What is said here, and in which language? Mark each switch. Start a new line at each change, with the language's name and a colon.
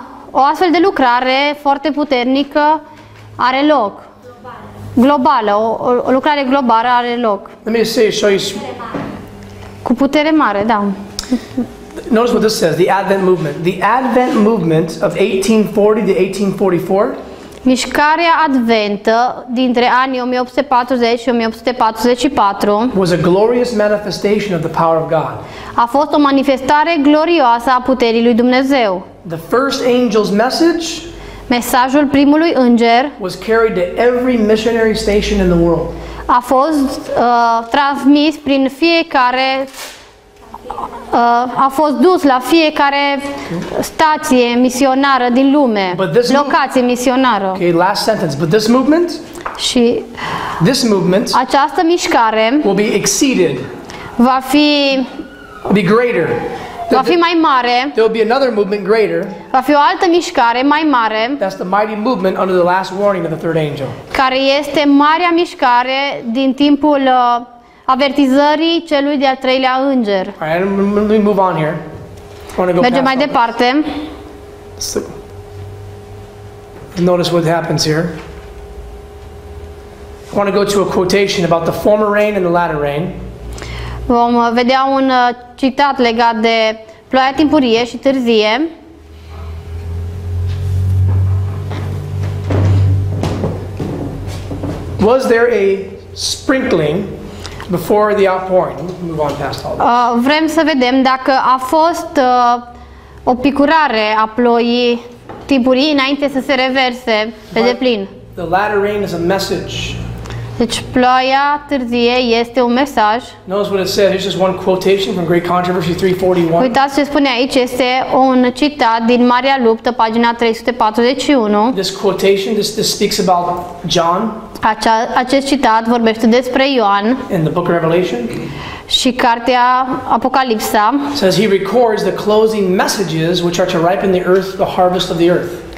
Romanian: o astfel de lucrare foarte puternică are loc. Globală, o lucrare globală are loc.
English: Let me just show you.
Romanian: Cu putere mare, da.
English: Notice what this says, the Advent movement. The Advent movement of 1840 to 1844
Romanian: Mișcarea adventă dintre anii 1840 și 1844
English: was a glorious manifestation of the power of God.
Romanian: a fost o manifestare glorioasă a puterii lui Dumnezeu.
English: The first angel's message
Romanian: Mesajul primului înger
English: was carried to every missionary station in the world.
Romanian: a fost transmis prin fiecare a fost dus la fiecare stație misionară din lume, locație misionară.
English: Okay, last sentence. But this movement
Romanian: Și această mișcare
English: will be exceeded
Romanian: va fi
English: be greater.
Romanian: Va fi mai mare,
English: There will be another movement greater.
Romanian: va fi o altă mișcare mai mare,
English: That's the mighty movement under the last warning of the third angel.
Romanian: care este marea mișcare din timpul avertizării celui de-al treilea înger.
English: All right, let me move on here. I want to go
Romanian: Mergem mai
English: past all
Romanian: departe.
English: this. Notice what happens here. I want to go to a quotation about the former rain and the latter rain.
Romanian: Vom vedea un citat legat de ploaia timpurie și târzie.
English: Was there a sprinkling before the outpouring? We'll move on past all that.
Romanian: Vrem să vedem dacă a fost o picurare a ploii timpurii înainte să se reverse pe deplin.
English: The latter rain is a message.
Romanian: Deci ploaia târzie este un mesaj.
English: Notice what it says. Here's just one quotation from Great Controversy 341.
Romanian: Uitați ce spune aici, este un citat din Marea Luptă, pagina 341.
English: This quotation, this speaks about John
Romanian: Acest citat vorbește despre Ioan
English: in the book of Revelation.
Romanian: și cartea Apocalipsa.
English: It says he records the closing messages which are to ripen the earth, the harvest of the earth.